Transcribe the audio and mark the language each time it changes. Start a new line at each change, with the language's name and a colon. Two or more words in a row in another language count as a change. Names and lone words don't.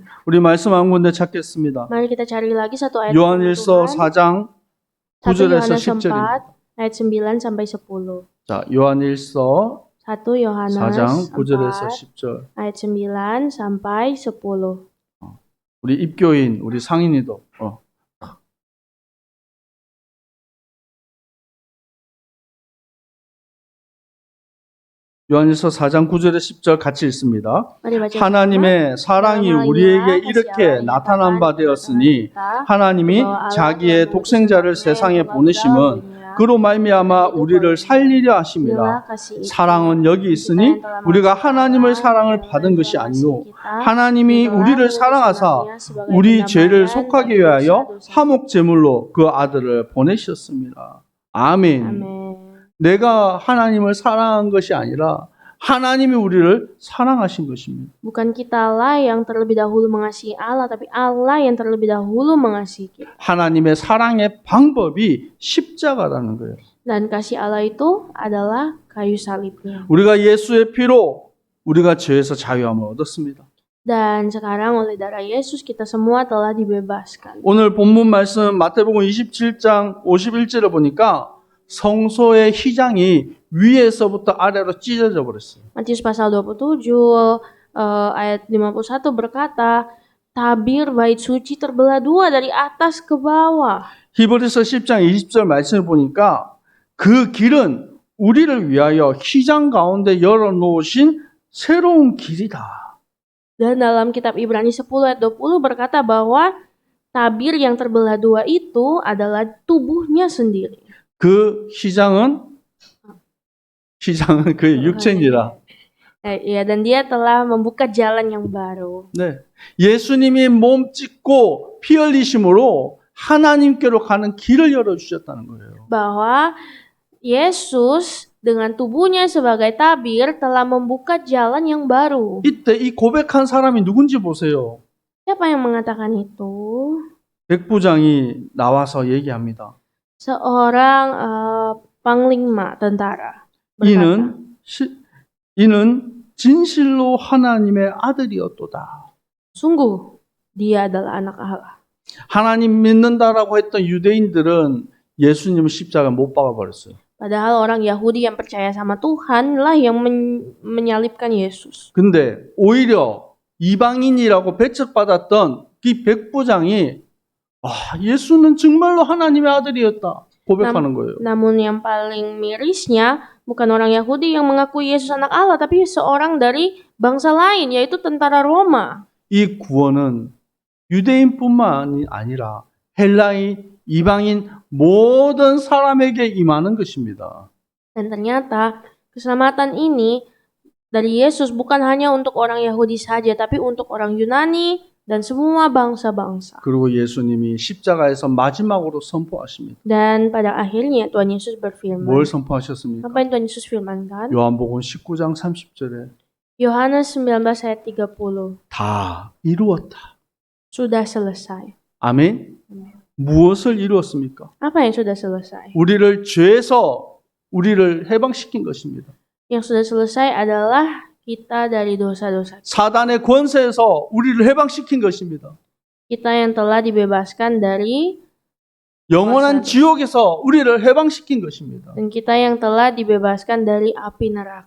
Korean: 우리 말씀 한 군데 찾겠습니다.
Indonesian: Mari kita cari lagi satu ayat
Korean: 요한일서
Indonesian: Tuhan.
Korean: 4장 1 9절에서
Indonesian: Yohanes 4
Korean: 10절입니다.
Indonesian: ayat 9 sampai 10.
Korean: 자, 요한일서
Indonesian: 1 Yohanes
Korean: 4장 9절에서 4 10절.
Indonesian: ayat 9 sampai 10.
Korean: 우리 입교인, 우리 상인이도 요한일서 4장 9절에 10절 같이 읽습니다.
Indonesian: Mari baca
Korean: 하나님의 사랑이 우리에게 이렇게 나타난 바 되었으니 하나님이 자기의 독생자를 세상에 보내심은 그로 말미암아 우리를 살리려 하심이라. 사랑은 여기 있으니 우리가 하나님의 사랑을 받은 것이 아니요 하나님이 우리를 사랑하사 우리 죄를 속하기 위하여 화목 제물로 그 아들을 보내셨습니다. 아멘.
Indonesian: Amin.
Korean: 내가 하나님을 사랑한 것이 아니라 하나님이 우리를 사랑하신 것입니다.
Indonesian: Bukan kitalah yang terlebih dahulu mengasihi Allah, tapi Allah yang terlebih dahulu mengasihi kita.
Korean: 하나님의 사랑의 방법이 십자가라는 거예요.
Indonesian: Dan kasih Allah itu adalah kayu salibnya.
Korean: 우리가 예수의 피로 우리가 죄에서 자유함을 얻었습니다.
Indonesian: Dan sekarang oleh darah Yesus kita semua telah dibebaskan.
Korean: 오늘 본문 말씀 마태복음 27장 51절을 보니까 성소의 휘장이 위에서부터 아래로 찢어져 버렸어요.
Indonesian: Matius pasal 27 ayat 51 berkata, tabir bait suci terbelah dua dari atas ke bawah.
Korean: 히브리서 10장 20절 말씀을 보니까 그 길은 우리를 위하여 휘장 가운데 열어놓으신 새로운 길이다.
Indonesian: Dan dalam kitab Ibrani 10 ayat 20 berkata bahwa tabir yang terbelah dua itu adalah tubuhnya sendiri.
Korean: 그 휘장은 그 육체니라.
Indonesian: Ya, dan dia telah membuka jalan yang baru.
Korean: 네, 예수님이 몸 찢고 피 흘리심으로 하나님께로 가는 길을 열어 주셨다는 거예요.
Indonesian: Bahwa Yesus dengan tubuhnya sebagai tabir telah membuka jalan yang baru.
Korean: 이때 이 고백한 사람이 누군지 보세요.
Indonesian: Siapa yang mengatakan itu?
Korean: 백부장이 나와서 얘기합니다.
Indonesian: Seorang panglima tentara berkata,
Korean: 이는 진실로 하나님의 아들이었도다.
Indonesian: sungguh dia adalah anak Allah.
Korean: 하나님 믿는다라고 했던 유대인들은 예수님을 십자가에 못 박아 버렸어요.
Indonesian: Padahal orang Yahudi yang percaya sama Tuhan lah yang menyalibkan Yesus.
Korean: 근데 오히려 이방인이라고 배척받았던 이 백부장이 예수는 정말로 하나님의 아들이었다 고백하는 거예요.
Indonesian: Namun yang paling mirisnya bukan orang Yahudi yang mengakui Yesus anak Allah, tapi seorang dari bangsa lain, yaitu tentara Roma.
Korean: 이 구원은 유대인뿐만 아니라 헬라인, 이방인 모든 사람에게 임하는 것입니다.
Indonesian: Dan ternyata keselamatan ini dari Yesus bukan hanya untuk orang Yahudi saja, tapi untuk orang Yunani dan semua bangsa-bangsa.
Korean: 그리고 예수님이 십자가에서 마지막으로 선포하십니다.
Indonesian: Dan pada akhirnya Tuhan Yesus berfirman.
Korean: 뭘 선포하셨습니까?
Indonesian: Apa yang Tuhan Yesus firmankan?
Korean: 요한복음 19장 30절에
Indonesian: Yohanes 19 ayat 30.
Korean: 다 이루었다.
Indonesian: Sudah selesai.
Korean: 아멘. 무엇을 이루었습니까?
Indonesian: Apa yang sudah selesai?
Korean: 우리를 죄에서 우리를 해방시킨 것입니다.
Indonesian: Yang sudah selesai adalah kita dari dosa-dosa.
Korean: 사단의 권세에서 우리를 해방시킨 것입니다.
Indonesian: Kita yang telah dibebaskan dari
Korean: 영원한 지옥에서 우리를 해방시킨 것입니다.
Indonesian: dan kita yang telah dibebaskan dari api neraka.